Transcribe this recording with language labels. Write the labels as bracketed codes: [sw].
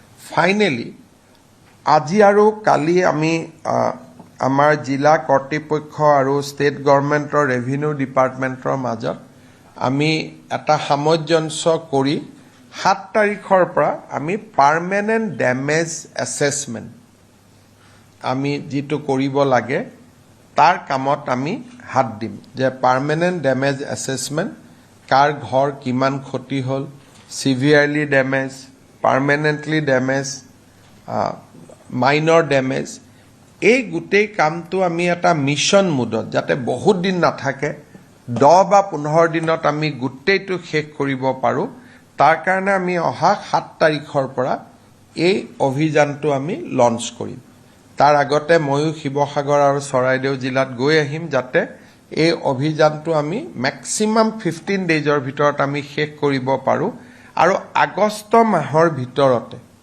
[as] Finally আজি আৰু কালি আমি আমাৰ জিলা কৰ্তৃপক্ষ আৰু ষ্টেট গভৰ্ণমেণ্টৰ ৰেভিনিউ ডিপাৰ্টমেণ্টৰ মাজত আমি এটা সামঞ্জস্য কৰি 7 তাৰিখৰ পৰা আমি পাৰ্মানেণ্ট ডেমেজ এছেছমেণ্ট আমি যিটো কৰিব লাগে তাৰ কামত আমি হাত দিম, যে পাৰ্মানেণ্ট ডেমেজ এছেছমেণ্ট, কাৰ ঘৰ কিমান ক্ষতি হ'ল, [en] severely damaged, permanently damaged, minor damage. [as] এই গোটেই কামটো আমি এটা মিশন মুডত যাতে বহুত দিন নাথাকে 10 বা 15 দিনত আমি গোটেইটো শেষ কৰিব পাৰো তাৰ কাৰণে আমি অহা 7 তাৰিখৰ পৰা এই অভিযানটো আমি লঞ্চ কৰিম তাৰ আগতে ময়ো শিৱসাগৰ আৰু চৰাইদেউ জিলাত গৈ আহিম যাতে এই অভিযানটো আমি ম্যাক্সিমাম 15 ডেজৰ ভিতৰত আমি শেষ কৰিব পাৰো আৰু আগষ্ট মাহৰ ভিতৰতে